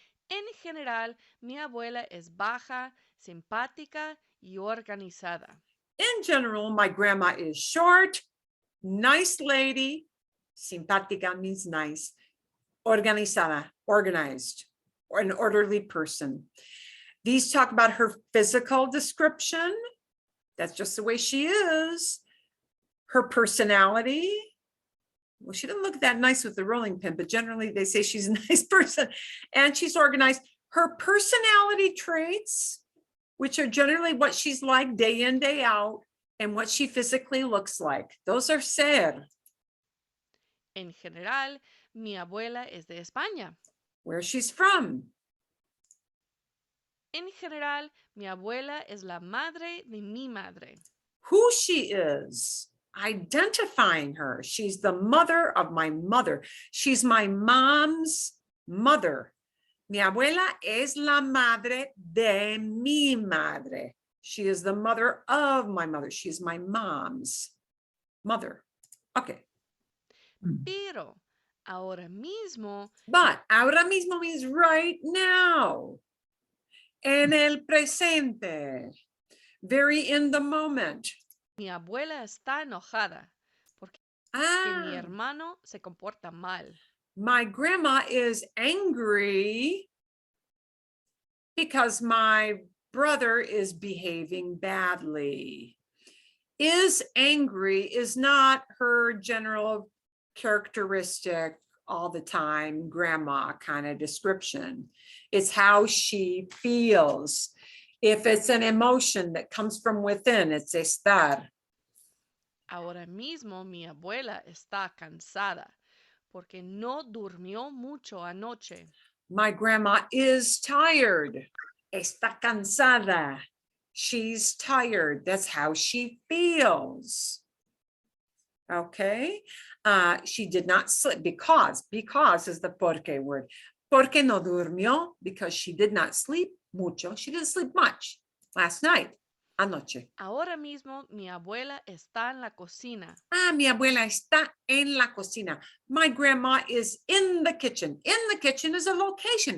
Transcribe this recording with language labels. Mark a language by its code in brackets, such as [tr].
[es] En general, mi abuela es baja, simpática y organizada. [en] In general, my grandma is short, nice lady. Simpática means nice. Organizada, organized, or an orderly person. These talk about her physical description. That's just the way she is. Her personality. Well, she didn't look that nice with the rolling pin, but generally they say she's a nice person and she's organized. Her personality traits, which are generally what she's like day in, day out, and what she physically looks like. Those are ser. [es] En general, mi abuela es de España. [en] Where she's from. [es] En general, mi abuela es la madre de mi madre. [en] Who she is. Identifying her. She's the mother of my mother. She's my mom's mother. [es] Mi abuela es la madre de mi madre. [en] She is the mother of my mother. She's my mom's mother. Okay. [es] Pero ahora mismo, [en] But ahora mismo means right now. [es] En el presente. [en] Very in the moment. [es] mi abuela está enojada porque mi hermano se comporta mal. [en] My grandma is angry because my brother is behaving badly. Is angry is not her general characteristic all the time, grandma kind of description. It's how she feels. If it's an emotion that comes from within, it's estar. [es] Ahora mismo mi abuela está cansada porque no durmió mucho anoche. [en] My grandma is tired. [es] Está cansada. [en] She's tired. That's how she feels. Okay. She did not sleep because is the porque word. [es] Porque no durmió, [en] because she did not sleep mucho. She didn't sleep much last night, anoche. [es] Ahora mismo mi abuela está en la cocina. Mi abuela está en la cocina. [en] My grandma is in the kitchen. In the kitchen is a location.